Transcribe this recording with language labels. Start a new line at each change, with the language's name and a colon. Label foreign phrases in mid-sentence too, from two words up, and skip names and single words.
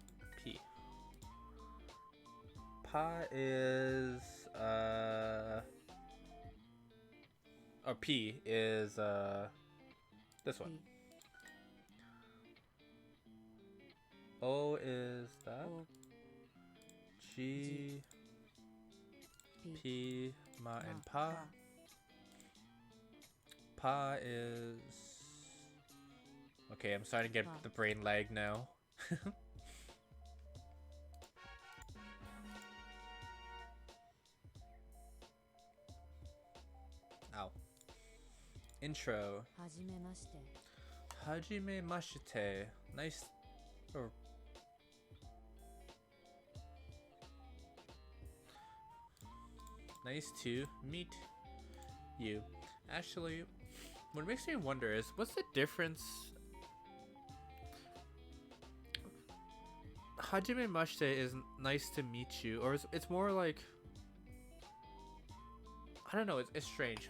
English: p. Pa is, or p is, this one. P. O is that. O. G, P. P, ma, Ma. and pa. Pa is... Okay, I'm starting to get Pa. the brain lag now. Ow. Intro.
Japanese: はじめましてはじめまして.
English: Nice. Or nice to meet you. Actually, what makes me wonder is what's the difference?
Japanese: はじめまして
English: is nice to meet you, or it's more like, I don't know, it's strange.